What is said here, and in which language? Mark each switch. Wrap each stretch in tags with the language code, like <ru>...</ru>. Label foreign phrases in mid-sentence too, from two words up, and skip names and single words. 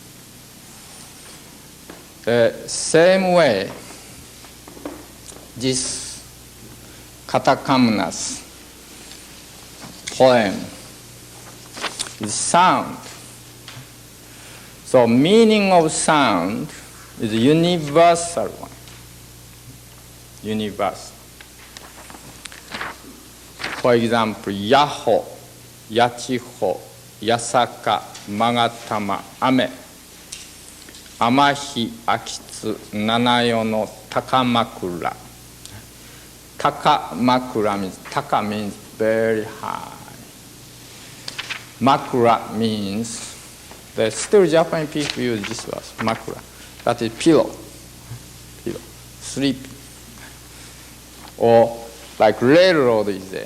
<en>The same way, this Katakamna's poem is sound. So meaning of sound is a universal one. Universal. For example,</en> <ja>ヤホ、ヤチホ、ヤサカ、マガタマ、アメ、アマヒ、アキツ、ナナヨノ、タカマクラ.</ja> <en>Takamakura means, taka means very high. Makura means, still Japanese people use this word, makura. That is pillow, sleep. Or like railroad is there.</en>